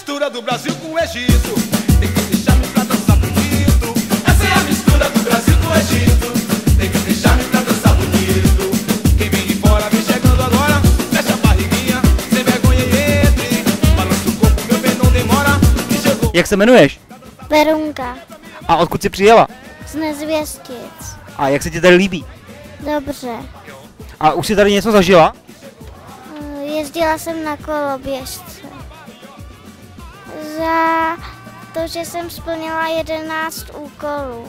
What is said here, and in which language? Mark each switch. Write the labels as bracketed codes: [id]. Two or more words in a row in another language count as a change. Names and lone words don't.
[pt] do Brasil com o Egito. Tem que deixar-me pra dançar bonito. Essa é a mistura do Brasil com o Egito. Tem que deixar-me pra dançar bonito. Quem vem de fora vem chegando agora. Fecha a barriguinha, sem vergonha e entre. Balança o corpo, meu bem, não demora. E chegou. [cs] Jak se jmenuješ? Verunka A odkud jsi přijela? z Nezvěstic. A jak se ti tady líbí? Dobře. A už jsi tady něco zažila? Jezdila jsem na koloběžce. Za to, že jsem splnila 11 úkolů.